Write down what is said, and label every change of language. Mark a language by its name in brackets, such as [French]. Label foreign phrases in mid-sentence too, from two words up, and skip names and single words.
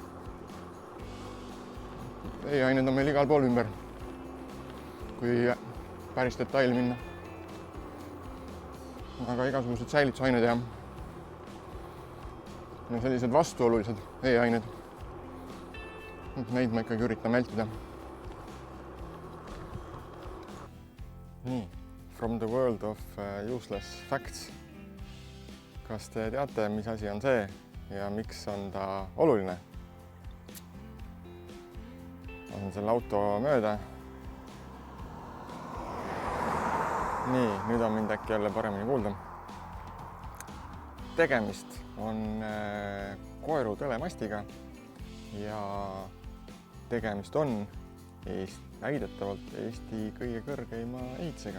[Estonian] E-ained on meil igal pool ümber, kui päris detaili minna. Aga igasugused säilitusained ja sellised vastuolulised E-ained. Neid ma ikkagi üritan vältida. Nii, [English] from the world of useless facts. [Estonian] Kas te teate, mis asi on see ja miks on ta oluline? Lasen selle auto mööda. Nii, nüüd on mind äkki jälle paremini kuulda. Tegemist on koeru telemastiga ja tegemist on väidetavalt Eesti kõige kõrgeima ehitisega.